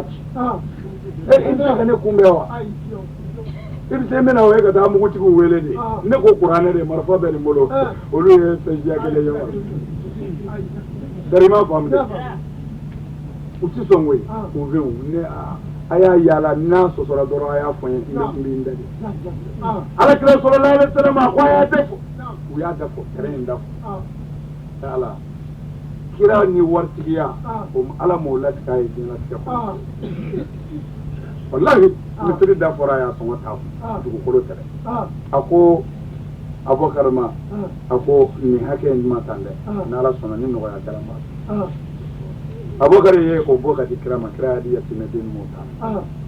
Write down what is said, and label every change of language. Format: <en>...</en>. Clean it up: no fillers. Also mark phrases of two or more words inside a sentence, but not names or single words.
<bm>ci i tɛ se ka ne kunbɛn wa i bɛ se n bɛna o ye ka taa mugutigiw wele de ne ko kuranɛ de marifa bɛ nin bolo olu ye fɛn siya kelen ye wa dari ma faamu dɛ u tɛ sɔn koyi kunfinw ne a y'a yaala n'a sɔsɔra dɔrɔn a y'a fɔ n ye ne kun bɛ n da de alakira</bm> <ar>صلى الله عليه وسلم</ar> <bm>a ko a y'a dafɔ u y'a dafɔ kɛrɛ in dafɔ ala kira ni waritigiya o ala m'o latigɛ a ye diɲɛlatigɛ kɔnɔ wallahi misiri da fɔra a y'a sɔngɔ t'a dugukolo tɛrɛ a ko Abubakar ma a ko nin hakɛ in ma tan dɛ n'ala sɔnna ni nɔgɔya kɛra ma Abubakar ye o bɔ ka di kira ma kira y'a di yatimɛ den m'o ta</bm>